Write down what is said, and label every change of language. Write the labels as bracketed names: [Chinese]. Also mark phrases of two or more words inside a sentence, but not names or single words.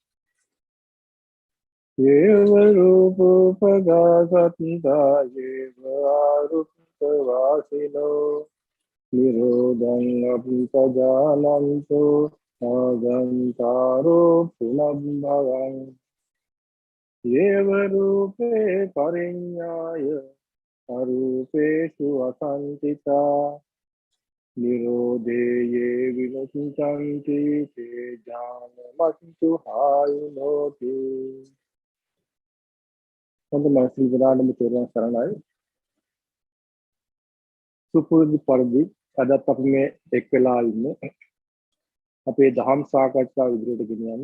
[Pali] යේව රූපෝපගාසත්තා යේව ආරුප්ප වාසිනෝ නිරෝධං අපිපජානන්තෝ ආගන්තාරෝ පුනබ්බවං යේව රූපේ පරිඤ්ඤාය අරූපේසු අසංකිතා නිරෝධේ යේ විමුක්ඛන්ති තේ ඥානමත්තු හායුනෝති. [Sinhala] හොඳයි විද්‍යාලම තේරුම් ගන්නයි සුපුරුදු පරිදි අදත් අපි මේ එක් වෙලා ඉන්නේ අපේ දහම් සාකච්ඡාව ඉදිරියට ගෙනියන්න.